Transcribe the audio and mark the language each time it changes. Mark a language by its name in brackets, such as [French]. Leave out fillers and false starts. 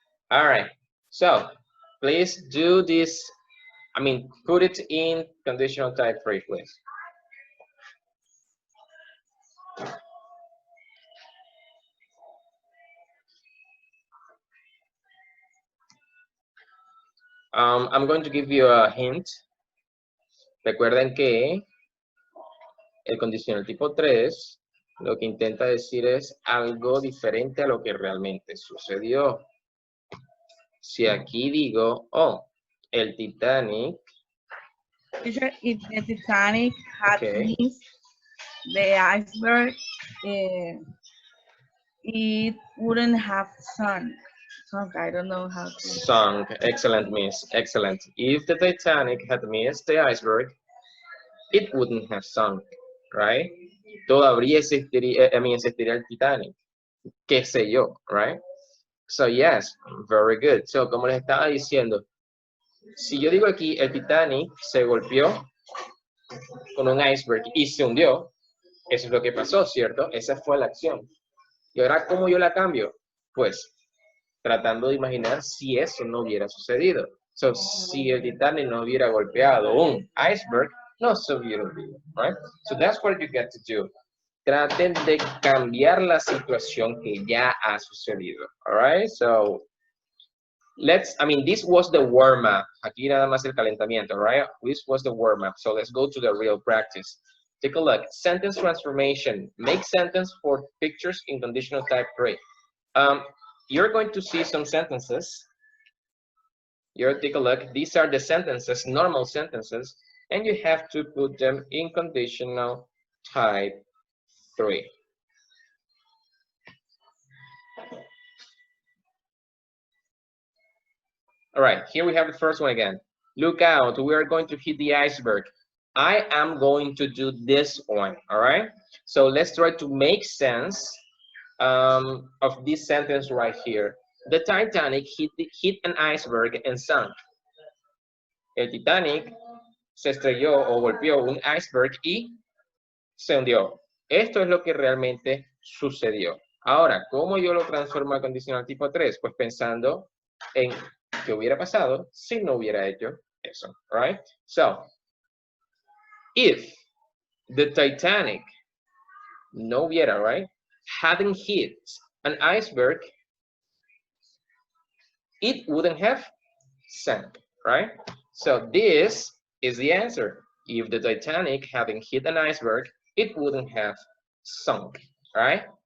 [English] All right, so please do this. I mean, put it in conditional type 3, please. I'm going to give you a hint. [Spanish] Recuerden que el condicional tipo 3 lo que intenta decir es algo diferente a lo que realmente sucedió. Si aquí digo, oh, el Titanic. [English] Teacher, if the Titanic had Okay. missed the iceberg, it wouldn't have sunk. I don't know how to. Sunk. Excellent, miss. Excellent. If the Titanic had missed the iceberg, it wouldn't have sunk, right? [Spanish] Todavía existiría, existiría el Titanic. Qué sé yo, [English] right? So yes, very good. [Spanish] So como les estaba diciendo, si yo digo aquí el Titanic se golpeó con un iceberg y se hundió, eso es lo que pasó, ¿cierto? Esa fue la acción. Y ahora, ¿cómo yo la cambio? Pues tratando de imaginar si eso no hubiera sucedido. So, si el Titanic no hubiera golpeado un iceberg, no se hubiera hundido, [English] right? So that's what you get to do. [Spanish] Traten de cambiar la situación que ya ha sucedido, [English] all right? So this was the warm-up. [Spanish] Aquí nada más el calentamiento, [English] right? This was the warm-up. So let's go to the real practice. Take a look. Sentence transformation. Make sentence for pictures in conditional type 3. You're going to see some sentences. Take a look. These are the sentences, normal sentences, and you have to put them in conditional type 3. All right, here we have the first one again. Look out, we are going to hit the iceberg. I am going to do this one, all right? So let's try to make sense of this sentence right here. The Titanic hit an iceberg and sank. [Spanish] El Titanic se estrelló o golpeó un iceberg y se hundió. Esto es lo que realmente sucedió. Ahora, ¿cómo yo lo transformo a condicional tipo 3? Pues pensando en qué hubiera pasado si no hubiera hecho eso, [English] right? So, if the Titanic [Spanish] no hubiera, [English] right, hadn't hit an iceberg, it wouldn't have sank, right? So this is the answer. If the Titanic hadn't hit an iceberg, it wouldn't have sunk, right?